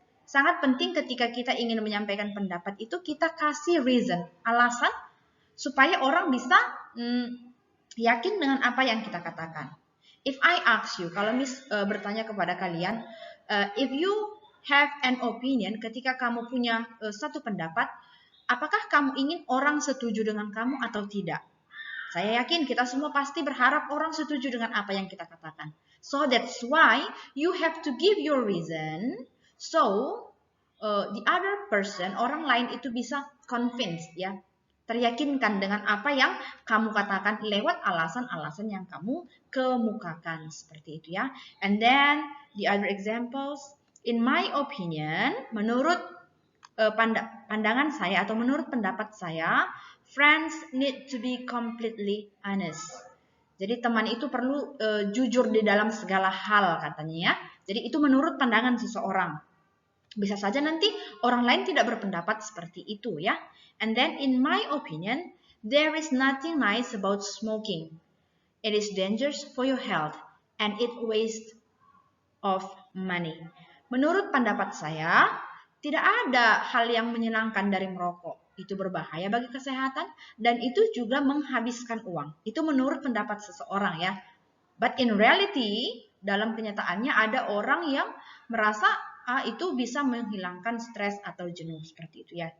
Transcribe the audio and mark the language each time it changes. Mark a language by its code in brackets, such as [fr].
[id] Sangat penting ketika kita ingin menyampaikan pendapat itu kita kasih reason, alasan supaya orang bisa yakin dengan apa yang kita katakan. [en] If I ask you, [id] kalau Miss bertanya kepada kalian, [en] if you have an opinion, [id] ketika kamu punya satu pendapat, apakah kamu ingin orang setuju dengan kamu atau tidak? Saya yakin kita semua pasti berharap orang setuju dengan apa yang kita katakan. [en] So that's why you have to give your reason. So the other person, [id] orang lain itu bisa convinced ya. Teryakinkan dengan apa yang kamu katakan lewat alasan-alasan yang kamu kemukakan seperti itu ya. [en] And then the other examples, in my opinion, [id] menurut pandangan saya atau menurut pendapat saya, [en] friends need to be completely honest. [id] Jadi teman itu perlu jujur di dalam segala hal katanya ya. Jadi itu menurut pandangan seseorang. Bisa saja nanti orang lain tidak berpendapat seperti itu ya. [en] And then in my opinion, there is nothing nice about smoking. It is dangerous for your health and it waste of money. [id] Menurut pendapat saya, tidak ada hal yang menyenangkan dari merokok. Itu berbahaya bagi kesehatan dan itu juga menghabiskan uang. Itu menurut pendapat seseorang ya. [en] But in reality, [id] dalam kenyataannya ada orang yang merasa itu bisa menghilangkan stres atau jenuh seperti itu ya.